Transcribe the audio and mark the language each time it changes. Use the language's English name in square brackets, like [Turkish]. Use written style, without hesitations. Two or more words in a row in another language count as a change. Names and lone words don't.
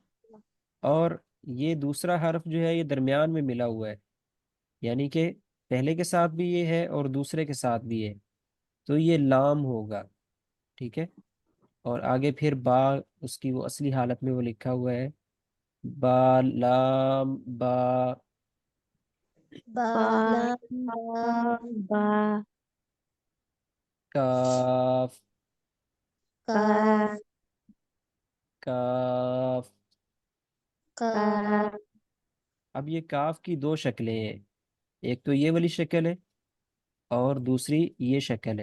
[Urdu] اور یہ دوسرا حرف جو ہے یہ درمیان میں ملا ہوا ہے، یعنی کہ پہلے کے ساتھ بھی یہ ہے اور دوسرے کے ساتھ بھی ہے، تو یہ لام ہوگا۔ ٹھیک ہے، اور آگے پھر با اس کی وہ اصلی حالت میں وہ لکھا ہوا ہے، با لام با، با، با لام، با، لام با، کاف، کاف، کاف، काफ اب یہ کاف کی دو شکلیں ہیں، ایک تو یہ والی شکل ہے اور دوسری یہ شکل ہے۔